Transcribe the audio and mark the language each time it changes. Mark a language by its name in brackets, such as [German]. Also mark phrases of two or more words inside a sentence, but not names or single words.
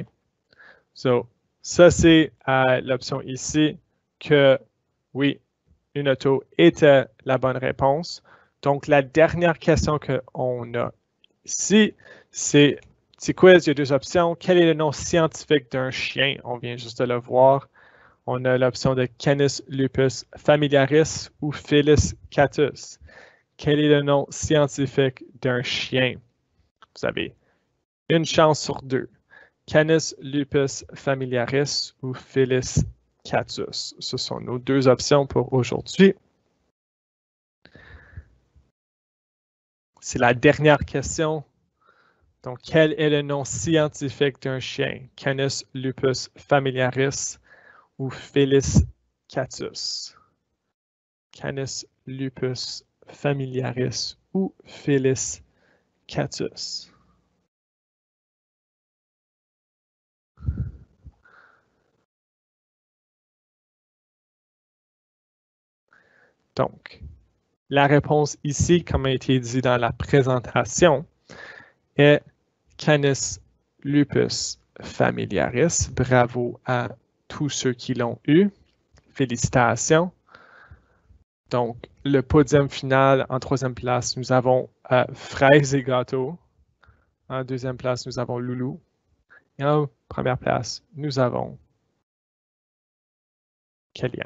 [French] Ça, c'est l'option ici que, oui, une auto était la bonne réponse. Donc, la dernière question qu'on a ici, c'est petit quiz, il y a deux options. Quel est le nom scientifique d'un chien? On vient juste de le voir. On a l'option de Canis lupus familiaris ou Felis catus. Quel est le nom scientifique d'un chien? Vous avez une chance sur deux. Canis lupus familiaris ou Felis catus. Ce sont nos deux options pour aujourd'hui. C'est la dernière question. Donc, quel est le nom scientifique d'un chien? Canis lupus familiaris ou Felis catus? Canis lupus familiaris ou Felis catus? Donc, la réponse ici, comme a été dit dans la présentation, est Canis lupus familiaris. Bravo à tous ceux qui l'ont eu. Félicitations. Donc, le podium final, en troisième place, nous avons Fraises et Gâteaux. En deuxième place, nous avons Loulou. Et en première place, nous avons Kellyanne.